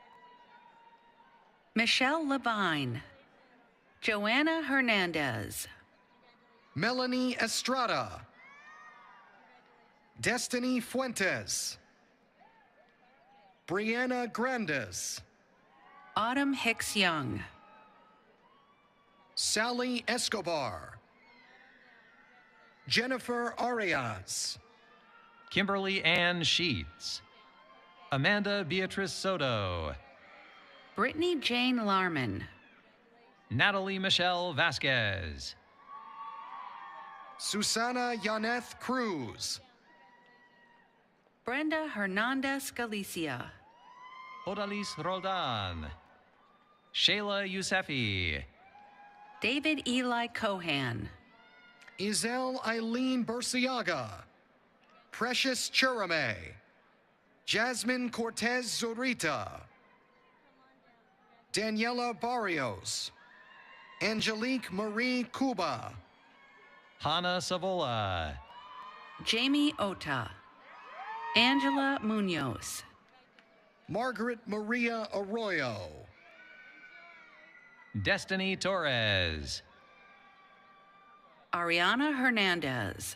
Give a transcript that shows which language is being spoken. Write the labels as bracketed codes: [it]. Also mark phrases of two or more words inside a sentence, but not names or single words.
[en] Michelle Levine. Joanna Hernandez. Melanie Estrada. Destiny Fuentes. Brianna Grandes. Autumn Hicks Young. Sally Escobar. Jennifer Arias. Kimberly Ann Sheets. Amanda Beatrice Soto. Brittany Jane Larman. Natalie Michelle Vasquez. Susana Yaneth Cruz. Brenda Hernandez Galicia. Odalis Roldan. Shayla Yousefi. David Eli Cohan. Izel Eileen Burciaga. Precious Churame. Jasmine Cortez Zurita. Daniela Barrios. Angelique Marie Cuba. Hannah Savola. Jamie Ota. Angela Munoz. Margaret Maria Arroyo. Destiny Torres. Ariana Hernandez.